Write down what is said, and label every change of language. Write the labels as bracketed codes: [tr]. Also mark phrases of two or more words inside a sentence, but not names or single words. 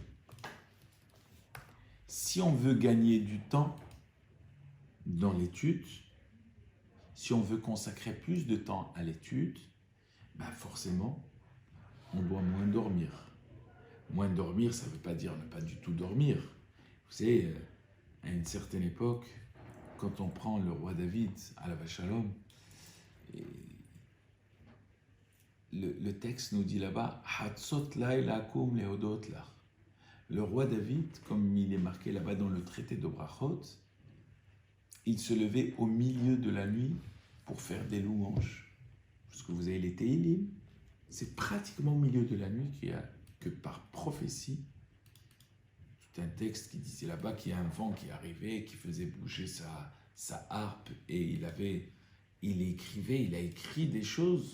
[fr] Si on veut gagner du temps dans l'étude, si on veut consacrer plus de temps à l'étude, forcément, on doit moins dormir. Moins dormir, ça ne veut pas dire ne pas du tout dormir. Vous savez, à une certaine époque, quand on prend le roi David, [he] עליו השלום, [fr] le texte nous dit là-bas, [he] חצות לילה קום להודות לך. [fr] Le roi David, comme il est marqué là-bas dans le traité de Brachot, il se levait au milieu de la nuit pour faire des louanges. Parce que vous avez les Téhilim, c'est pratiquement au milieu de la nuit que par prophétie, tout un texte qui disait là-bas qu'il y a un vent qui arrivait, qui faisait bouger sa harpe, et il a écrit des choses.